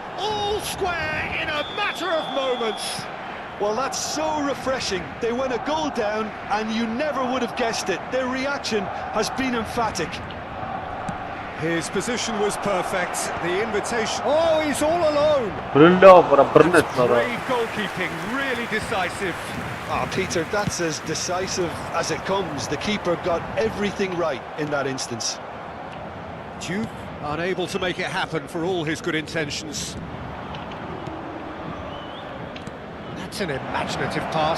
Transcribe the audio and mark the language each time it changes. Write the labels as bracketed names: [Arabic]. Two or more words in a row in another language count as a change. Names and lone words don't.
[English] All square in a matter of moments. Well, that's so refreshing. They went a goal down, and you never would have guessed it. Their reaction has been emphatic. His position was perfect. The invitation. Oh, he's all alone. [Armenian] Բրլավ, վրա բռնեց նրա։ [English] Brave goalkeeping, really decisive. Ah, Peter, that's as decisive as it comes. The keeper got everything right in that instance. Duke unable to make it happen for all his good intentions. That's an imaginative pass.